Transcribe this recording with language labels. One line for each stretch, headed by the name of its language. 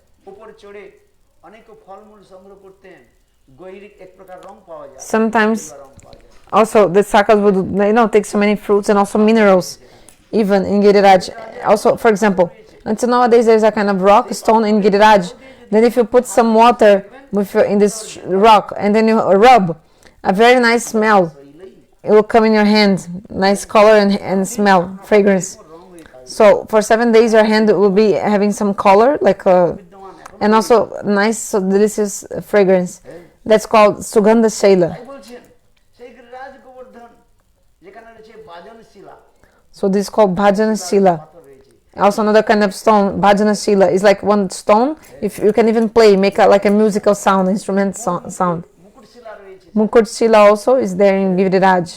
Bangla: উপর চড়ে অনেক ফলমূল সংগ্রহ করতেন গৈরিক এক প্রকার রং পাওয়া যায়
English: Sometimes
Bangla: রং পাওয়া যায়
English: also the sakas would, take so many fruits and also minerals, even in Giriraj. Also, for example, until nowadays there's a kind of rock stone in Giriraj. Then if you put some water in this rock and then you rub, a very nice smell. It will come in your hand, nice color and smell, fragrance. So for 7 days your hand will be having some color, like and also nice, so delicious fragrance. That's called Sugandha Shaila.
Bangla: তাই বলছেন সেই গিরিরাজ গোবর্ধন যেখানে রয়েছে বাজন শিলা
English: So this is called Bhajan Shila.
Bangla: পাথর রয়েছে
English: Also another kind of stone, Bhajana Shila, is like one stone. If you can even play, make like a musical sound, instrument sound.
Bangla: মুকুট শিলা রয়েছে
English: Mukut Shila also is there in Giriraj.